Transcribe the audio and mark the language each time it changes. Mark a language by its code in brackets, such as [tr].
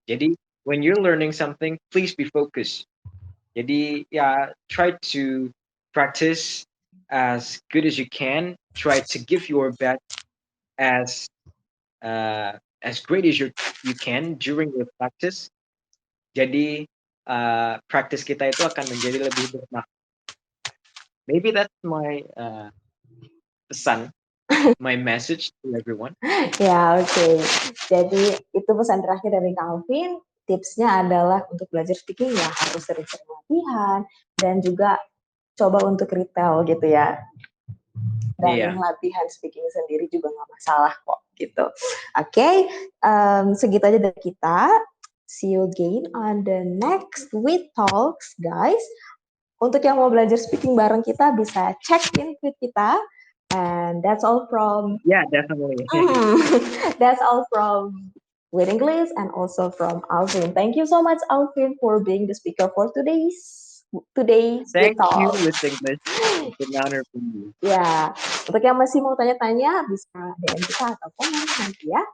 [en] Jadi when you're learning something, please be focused. [id] Jadi ya [en] try to practice as good as you can. Try to give your best as great as you can during your practice. [id] Jadi practice kita itu akan menjadi lebih bermakna. [en] Maybe that's my pesan, my message to everyone. [id] Ya, oke. Jadi itu pesan terakhir dari Calvin. Tipsnya adalah untuk belajar speaking ya harus sering-sering latihan dan juga coba untuk retail gitu ya. Dan latihan speaking sendiri juga nggak masalah kok gitu. Oke, segitu aja dari kita. [en] See you again on the next We Talks, guys. [id] Untuk yang mau belajar speaking bareng kita bisa [en] check in with [id] kita. [en] And that's all from Definitely. That's all from With English and also from Alvin. Thank you so much, Alvin, for being the speaker for today's Thank talk. you, with English. It's an honor for you. [id] Ya, untuk yang masih mau tanya-tanya bisa DM kita atau komen nanti ya. [en] Okay, see you again, guys. Goodbye.